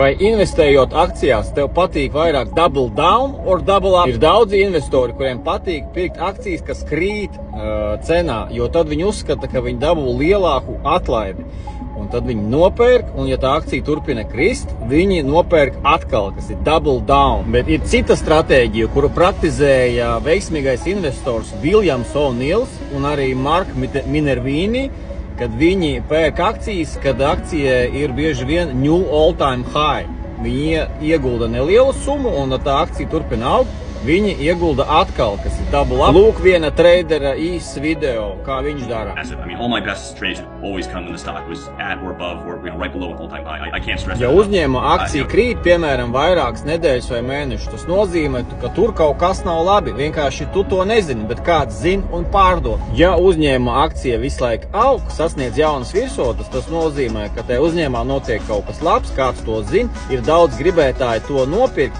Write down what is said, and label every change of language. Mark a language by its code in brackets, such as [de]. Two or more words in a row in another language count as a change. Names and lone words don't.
[lv] Vai investējot akcijās, tev patīk vairāk [en] double down or double up? [lv] Ir daudzi investori, kuriem patīk pirkt akcijas, kas krīt cenā, jo tad viņi uzskata, ka viņi dabū lielāku atlaidi. Un tad viņi nopērk, un ja tā akcija turpina krist, viņi nopērk atkal, kas ir [en] double down. [lv] Bet ir cita stratēģija, kuru praktizēja veiksmīgais investors Viljams O'Neils un arī Mark Minervini, kad viņi pērk akcijas, kad akcija ir bieži vien [en] new all-time high. [lv] Viņi iegulda nelielu summu, un tā akcija turpina augt. Viņi iegulda atkal, kas ir [en] double up. [lv] Lūk, viena tradera īsts video, kā viņš dara. [en] All my best trades always come when the stock was at or above or right below an all-time high. I can't stress that. [lv] Ja uzņēmuma akcija krīt, piemēram, vairākas nedēļas vai mēnešus, tas nozīmē, ka tur kaut kas nav labi. Vienkārši tu to nezini, bet kāds zina un pārdod. Ja uzņēmuma akcija visu laiku aug, sasniedz jaunas virsotnes, tas nozīmē, ka te uzņēmumā notiek kaut kas labs, kāds to zina, ir daudz gribētāji to nopirkt.